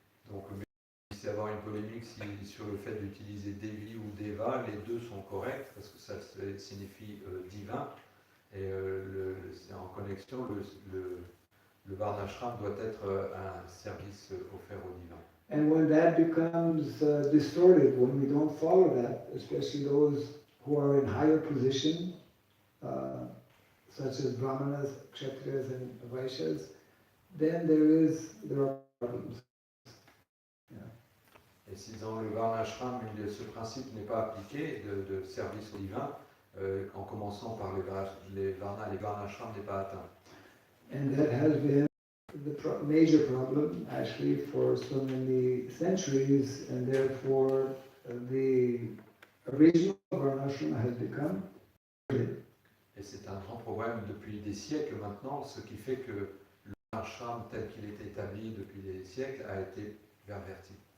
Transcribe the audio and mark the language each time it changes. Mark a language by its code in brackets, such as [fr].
[fr] Donc, c'est avoir une polémique sur le fait d'utiliser Devi ou Deva, les deux sont corrects parce que ça signifie divin. Et c'est en connexion, le Varnashram doit être un service offert au divin. [en] And when that becomes distorted, when we don't follow that, especially those who are in higher position, such as Brahmanas, Kshatriyas and Vaishyas, then there are problems. [fr] Et si dans le Varnashram, ce principe n'est pas appliqué de service au divin, en commençant par les Varnas, les Varnashram n'est pas atteint. [en] And that has been the major problem actually for so many centuries, and therefore the original Varnashram has become. [fr] Et c'est un grand problème depuis des siècles maintenant, ce qui fait que le Varnashram tel qu'il est établi depuis des siècles a été perverti.